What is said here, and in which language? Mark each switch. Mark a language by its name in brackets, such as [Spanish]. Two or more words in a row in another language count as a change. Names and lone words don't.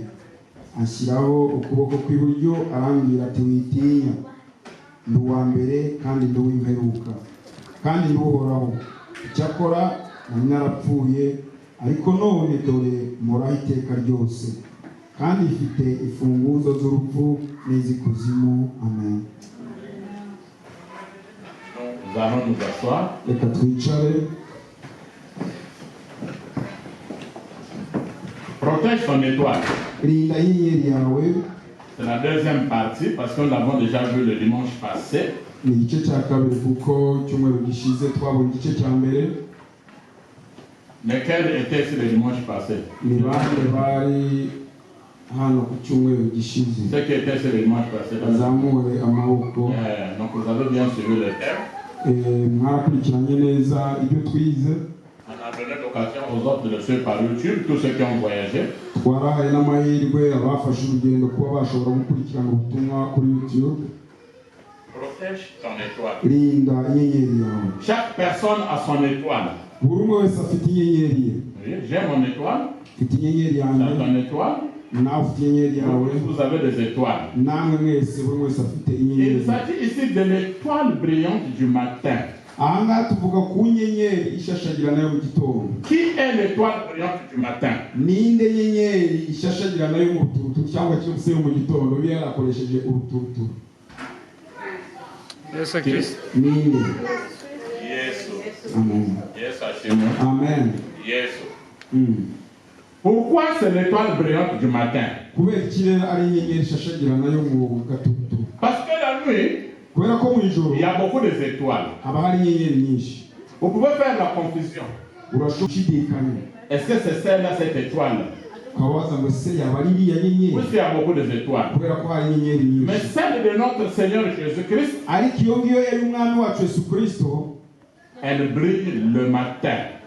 [Kinyarwanda] Ashyiraho ukuboko kw'iburyo arambwira ati, "Witinya, ndi uwa mbere kandi ndi uw'imperuka kandi ndi uhoraho. Icyakora nari narapfuye, ariko none dore mporaho iteka ryose, kandi ifite imfunguzo z'urupfu n'iz'ikuzimu." Amen. [French] Nous allons nous asseoir. [Kinyarwanda] Reka twicare. [French] Protège ton étoile. [Kinyarwanda] Rinda inyenyeri yawe. [French] C'est la deuxième partie parce que nous l'avons déjà vu le dimanche passé. [Kinyarwanda] Ni igice cya kabiri kuko cyumweru gishize twabonye igice cya mbere. [French] Lequel était sur le dimanche passé? [Kinyarwanda] Ni bande bari hano ku cyumweru gishize. [French] Ceux qui étaient sur le dimanche passé. [Kinyarwanda] Bazamure amaboko. [French] Donc vous avez bien suivi le thème. [Kinyarwanda] Mwarakurikiranye neza ibyo twize. [French] On a donné l'occasion aux autres de le suivre par YouTube, tous ceux qui ont voyagé. [Kinyarwanda] Twarahaye n'amahirwe abafashe urugendo kuba bashobora gukurikirana ubutumwa kuri YouTube. [French] Protège ton étoile. [Kinyarwanda] Rinda inyenyeri yawe. [French] Chaque personne a son étoile. [Kinyarwanda] Buri umwe wese afite inyenyeri ye. [French] Oui, j'ai mon étoile. [Kinyarwanda] Mfite inyenyeri yanjye. [French] Tu as ton étoile. [Kinyarwanda] Nawe ufite inyenyeri yawe. [French] Vous avez des étoiles. [Kinyarwanda] Namwe mwese buri wese afite inyenyeri. [French] Il s'agit ici de l'étoile brillante du matin. [Kinyarwanda] Aha tuvuga ku nyenyeri ishashagirana yo mu gitondo. [French] Qui est l'étoile brillante du matin? [Kinyarwanda] Ninde nyenyeri ishashagirana yo mu ruturutu cyangwa cyose yo mu gitondo biya yarakoresheje uruturutu? Yesu Kristo. Ninde? Yesu. Amen. Yesu ashimwe. Amen. Yesu. [French] Pourquoi c'est l'étoile brillante du matin? [Kinyarwanda] Kubera iki rero ari inyenyeri ishashagirana yo mu gatutu? [French] Parce que la nuit, il y a beaucoup d'étoiles. Vous pouvez faire la confusion. Est-ce que c'est celle-là, cette étoile? Puisqu'il y a beaucoup d'étoiles. Mais celle de notre Seigneur Jésus-Christ, elle brille le matin.